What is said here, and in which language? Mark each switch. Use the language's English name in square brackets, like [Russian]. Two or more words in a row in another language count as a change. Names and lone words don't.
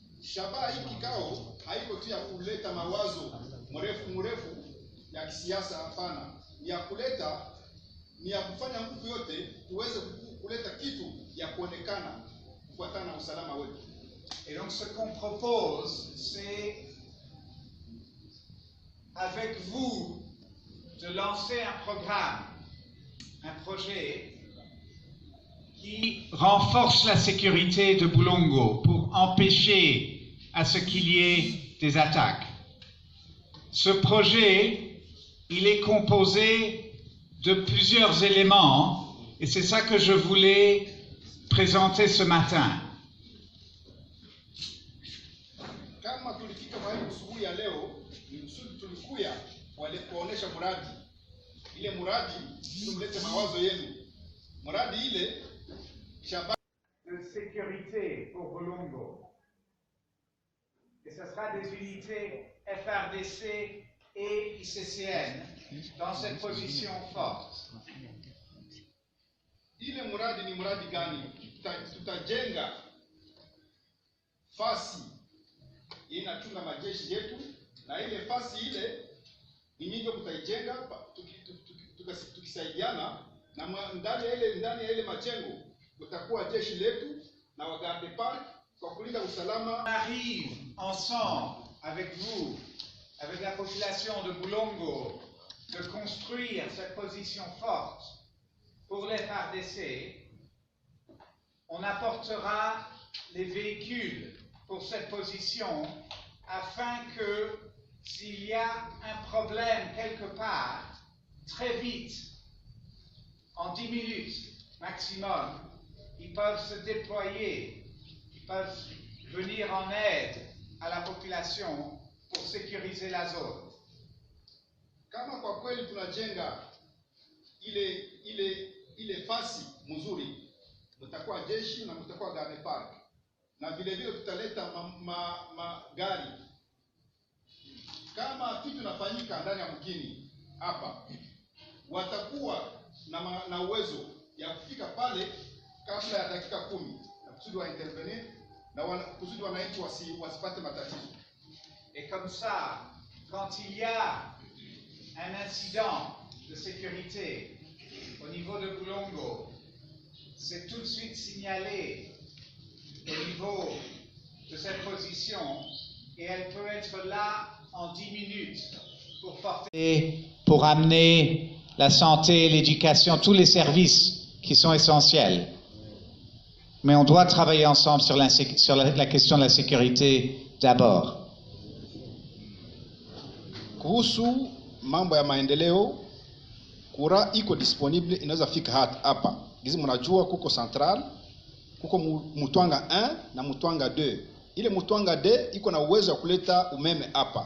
[Swahili] shabaha hii kikao haiko tu ya kuleta mawazo mrefu ya kisiasa, hapana. Ni ya kuleta, ni ya kufanya nguvu yote tuweze kuleta kitu ya kuonekana kufuatana na usalama wetu. [French] Et donc ce qu'on propose, c'est avec vous de lancer un programme, un projet qui renforce la sécurité de Bulongo pour empêcher à ce qu'il y ait des attaques. Ce projet, il est composé de plusieurs éléments et c'est ça que je voulais présenter ce matin. [Swahili] Kama tulifika mahali asubuhi ya leo, ni msudi tulikuya wale kuonesha mradi. Ile mradi tumlete mawazo yenu. Mradi ile shabaha [French] de sécurité pour Bulongo. Et ce sera des unités FRDC et ICCN dans cette position forte. [Swahili] Ile mradi ni mradi gani? Tutajenga fasi inachunga majeshi yetu, na ile fasi ile ni nyinyi mtaijenga tukisaidiana, na ndani ya ile majengo kutakuwa jeshi letu na wa garde park kwa kulinda usalama. [French] On arrive ensemble avec vous, avec la population de Bulongo, de construire cette position forte pour les FARDC. On apportera les véhicules pour cette position afin que s'il y a un problème quelque part, très vite, en 10 minutes maximum, ils peuvent se déployer, ils peuvent venir en aide à la population pour sécuriser la zone. [Swahili] Kama kwa kweli tunajenga ile fasi mzuri, mtakuwa jeshi na mtakuwa garde park, na vile vile tutaleta magari. Kama kitu nafanyika ndani ya mkini hapa, watakuwa na uwezo ya kufika pale kabla ya dakika 10 na kusudi wa intervenir na kusudi wananchi wasipate matatizo. [French] Et comme ça, quand il y a un incident de sécurité au niveau de Bulongo, c'est tout de suite signalé au niveau de cette position et elle peut être là en 10 minutes pour porter, pour amener la santé, l'éducation, tous les services qui sont essentiels. Mais on doit travailler ensemble sur la question de la sécurité d'abord. [Swahili] Kuhusu mambo ya maendeleo, kura iko disponible, inaweza fika hapa. Gizi mnajua kuko central, kuko Mutwanga 1 na Mutwanga 2. Ile Mutwanga 2 iko na uwezo wa kuleta umeme hapa.